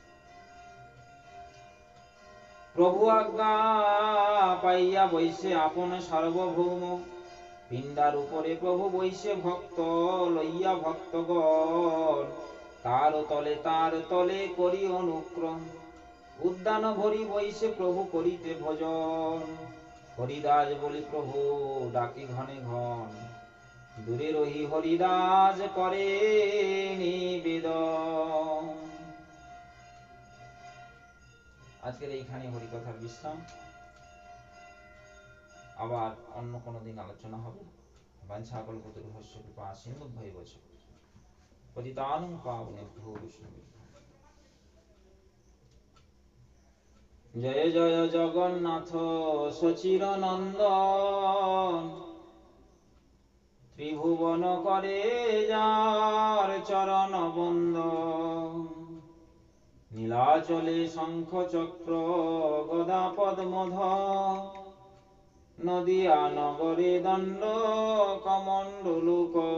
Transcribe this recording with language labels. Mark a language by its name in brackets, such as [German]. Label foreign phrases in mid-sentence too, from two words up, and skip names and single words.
[Bangla] প্রভু আজ্ঞা পাইয়া বৈশে আপন সার্বভৌম, পিণ্ডার উপরে প্রভু বৈশে ভক্ত লইয়া ভক্তগণ, তার তলে করি অনুক্রম, উদ্যান ভরি বৈশে প্রভু করিতে ভজন, হরিদাস বলি প্রভু ডাকি ঘনে ঘন, দূরে রহি হরিদাস করে নিবেদন। আজকের এইখানে হরিকথার বিশ্রাম, আবার অন্য কোনো দিন আলোচনা হবে। [Sanskrit] বাঞ্ছাকল্পতরুভ্যশ্চ কৃপা সিন্ধুভ্যেব চ পতিতানাং পাবনেভ্যো বৈষ্ণবেভ্যো। [Bangla] জয় জয় জগন্নাথ সচিরনন্দন, ত্রিভুবন করে যার চরণ বন্দন, নীলাচলে শঙ্খ চক্র গদা পদ্মধর, নদিয়া নগরে দণ্ড কমণ্ডলুক,